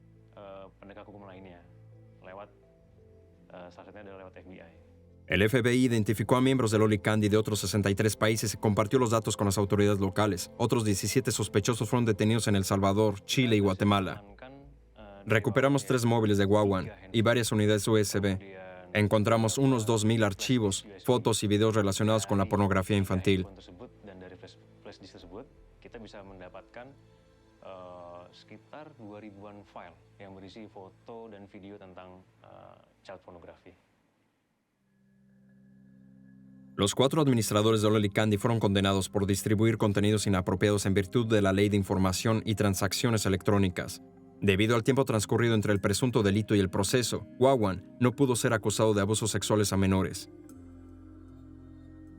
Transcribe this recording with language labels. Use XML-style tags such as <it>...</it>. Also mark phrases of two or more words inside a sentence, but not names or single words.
<es>El FBI identificó a miembros de Loli Candy de otros 63 países y compartió los datos con las autoridades locales. Otros 17 sospechosos fueron detenidos en El Salvador, Chile y Guatemala. Recuperamos 3 móviles de Wawan y varias unidades USB. Encontramos unos 2,000 archivos, fotos y videos relacionados con la pornografía infantil.</es> <id>Kita bisa mendapatkan sekitar 2.000-an file yang berisi foto dan video tentang</id> <en>child pornography.</en> <es>Los 4 administradores de Loli Candy fueron condenados por distribuir contenidos inapropiados en virtud de la Ley de Información y Transacciones Electrónicas. Debido al tiempo transcurrido entre el presunto delito y el proceso, Wawan no pudo ser acusado de abusos sexuales a menores.</es>